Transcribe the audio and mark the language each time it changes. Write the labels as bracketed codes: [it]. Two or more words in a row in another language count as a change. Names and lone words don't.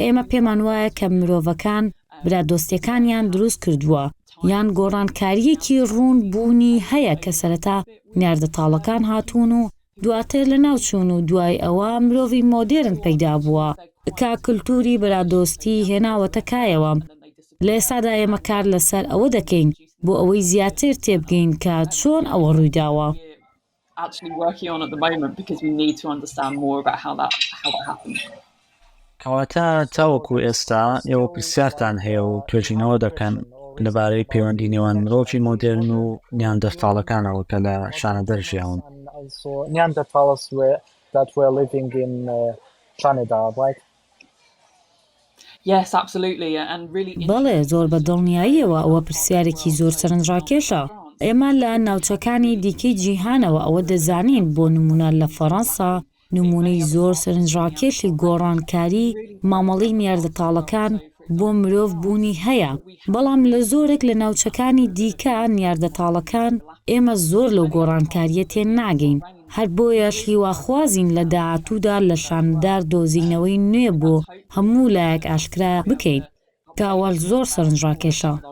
[ckb] ئێمە پێمان وایە کە مرۆڤەکان برادۆستیەکانیان دروست کردووە یان گۆڕانکاریەکی ڕوون بوونی هەیە کە سەرەتا نیاردەتاڵەکان هاتوون و دواتر لە ناوچوون و دوای ئەوە مرۆڤی مۆدێرن پەیدا بووە کە کللتوری برادۆستی هێناوەتە کایەوە لە ئێستادا ئێمە کار لەسەر ئەوە دەکەین بۆ ئەوەی زیاتر تێبگەین کە چۆن ئەوە ڕوویداوە. [en] actually working on at the moment because we need to understand more about how that happened. [ckb] کەواتە تاوەکو ئێستا ئێوە پرسیارتان هەیە و توێژینەوە دەکەن لەبارەی پەیوەندی نێوان مرۆڤی مۆدێرن و نیاندەرتاڵەکانەوە کە لە شانەدەر ژیاون. [en] Also Neanderthals that were living in Canada, right? Yes, absolutely, and really. [ckb] بەڵێ زۆر بە دڵنیاییەوە ئەوە پرسیارێکی زۆر سەرنجڕاکێشە. ئێمە لە ناوچەکانی دیکەی جیهانەوە ئەوە دەزانین بۆ نمونە لە فەڕەنسا نمونەی زۆر سەرنجڕاکێشی گۆڕانکاری مامەڵی نیاردەتاڵەکان بۆ مرۆڤ بوونی هەیە بەڵام لە زۆرێک لە ناوچەکانی دیکە نیاردەتاڵەکان ئێمە زۆر لەو گۆڕانکاریە تێن ناگەین هەر بۆیە شیواخوازین لە داهاتوودا لە شاندار دۆزینەوەی نوێ بۆ هەموو لایەک ئاشکرا بکەین کە ئەوە زۆر سەرنجڕاکێشە.